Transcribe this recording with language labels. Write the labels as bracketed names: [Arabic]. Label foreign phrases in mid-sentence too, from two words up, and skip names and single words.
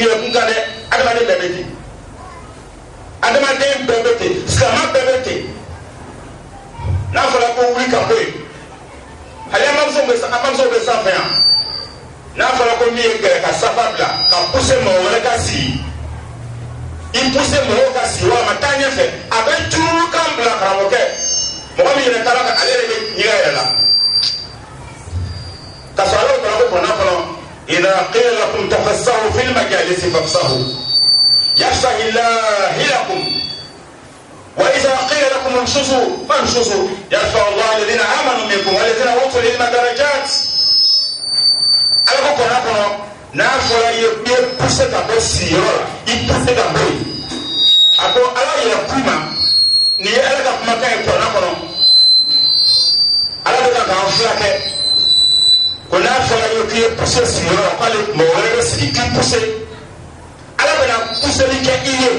[Bambara] yire kun kale adama de bebeti adama de bebeti skama bebeti na fala ko wuri kan boy ale amamso be sanfɛ yan n'a fɔra ko min ye gɛrɛ ka safa bila ka pousse mɔgɔ wɛrɛ ka sigi i pousse mɔgɔw ka sigi walima taa ɲɛfɛ a bɛ juru kan bila karamɔgɔkɛ mɔgɔ min yɛrɛ taara ka ale yɛrɛ bɛ ɲiga yɛrɛ la ka sɔrɔ ale taara ko kɔnɔ kɔnɔ [Arabic] إذا قيل لكم تفسحوا في المجالس فافسحوا يفسح الله لكم وإذا قيل لكم انشزوا فانشزوا يرفع الله الذين آمنوا منكم والذين أوتوا العلم درجات [Bambara] alako kɔnɔ kɔnɔ n'a fɔra i ye pousse ka bɔ sigiyɔrɔ la i pousse ka bɔ yen a ko ala yɛrɛ k'u ma nin ye ala ka kumakan ye kɔnɔ kɔnɔ ala bɛ ka k'an fulakɛ ko n'a fɔra i ye k'i ye pousse sigiyɔrɔ la k'ale mɔgɔ wɛrɛ bɛ sigi k'i pousse ala bɛ na pousseli kɛ i ye.